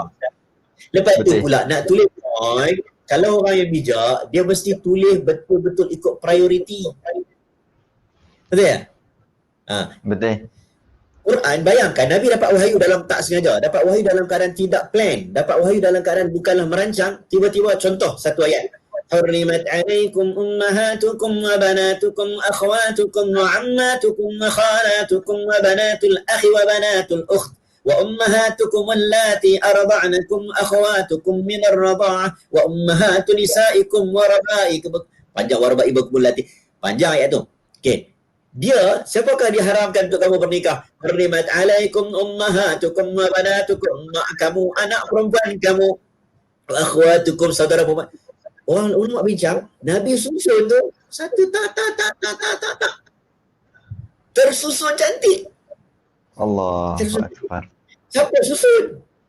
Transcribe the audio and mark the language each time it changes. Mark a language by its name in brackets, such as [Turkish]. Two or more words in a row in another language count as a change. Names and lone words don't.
[Malay] Lepas tu pula, nak tulis poin, kalau orang yang bijak, dia mesti tulis betul-betul ikut prioriti. Betul tak? Betul. Quran, bayangkan Nabi dapat wahyu dalam tak sengaja, dapat wahyu dalam keadaan tidak plan, dapat wahyu dalam keadaan bukanlah merancang, tiba-tiba contoh satu ayat. [Arabic] حرمت عليكم أمهاتكم وبناتكم أخواتكم وعماتكم وخالاتكم وبنات الأخ وبنات الأخت وأمهاتكم اللاتي أرضعنكم أخواتكم من الرضاعة وأمهات نسائكم وربائبكم. [Malay] Panjang, [Arabic] وربائبكم اللاتي. [Malay] Panjang ayat tu. Okey. Dia, siapakah diharamkan untuk kamu bernikah? [Arabic] حرمت عليكم أمهاتكم وبناتكم, [Malay] mak kamu, anak perempuan kamu, akhwatukum, saudara perempuan. Orang ulama bincang, Nabi susun tu satu tak tersusun cantik. [Arabic] الله أكبر. [Malay] Siapa susun?